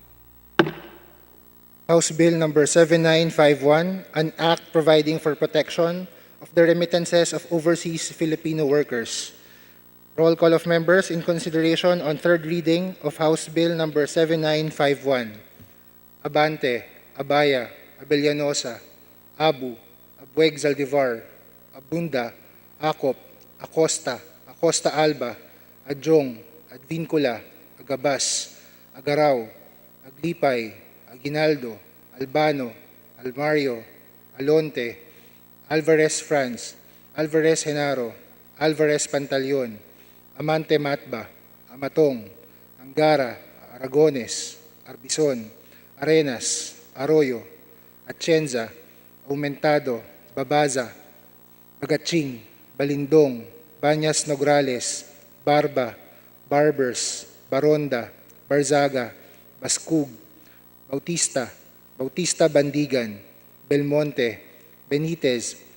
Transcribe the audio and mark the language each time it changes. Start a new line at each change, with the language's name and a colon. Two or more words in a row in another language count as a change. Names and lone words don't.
English: House Bill number 7951, an act providing for protection of the remittances of overseas Filipino workers. Roll call of members in consideration on third reading of House Bill number 7951. Abante, Abaya, Abellanosa, Abu, Abueg Zaldivar, Abunda, Acop, Acosta, Acosta Alba, Adjong, Advincula, Agabas, Agaraw, Aglipay, Aguinaldo, Albano, Almario, Alonte, Alvarez Franz, Alvarez Genaro, Alvarez Pantaleon, Amante Matba, Amatong, Angara, Aragones, Arbison, Arenas, Arroyo, Atienza, Aumentado, Babaza, Bagaching, Balindong, Banyas Nograles, Barba, Barbers, Baronda, Barzaga, Baskug, Bautista, Bautista Bandigan, Belmonte, Benitez,